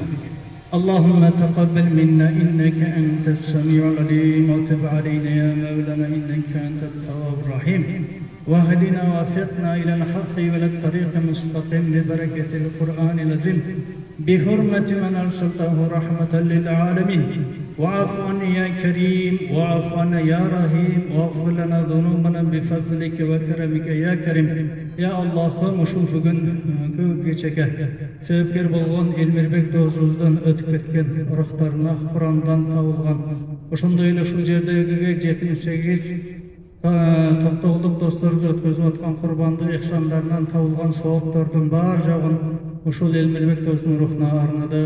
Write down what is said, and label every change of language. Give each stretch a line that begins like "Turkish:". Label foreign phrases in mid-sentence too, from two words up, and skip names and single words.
Arabic: اللهم تقبل منا إنك أنت السميع العليم وتب علينا يا مولانا إنك أنت التواب الرحيم واهدنا ووفقنا إلى الحق وإلى الطريق المستقيم ببركة القرآن العظيم بحرمة من أرسلته رحمة للعالمين. واعف عنا يا كريم واعف عنا يا رحيم واغفر لنا ذنوبنا بفضلك وكرمك يا كريم. يا الله
Kyrgyz: ушул бүгүн көп кечеге себепкер болгон Элмирбек досубуздун өтүп кеткен урактарына Курандан табылган ошондой эле ушул жердеги 78 токтогулдук досторубуз өткөзүп аткан курбандык ихсандарынан табылган сабаптордун бар жагын ушул Элмирбек досунун рухуна арнадык.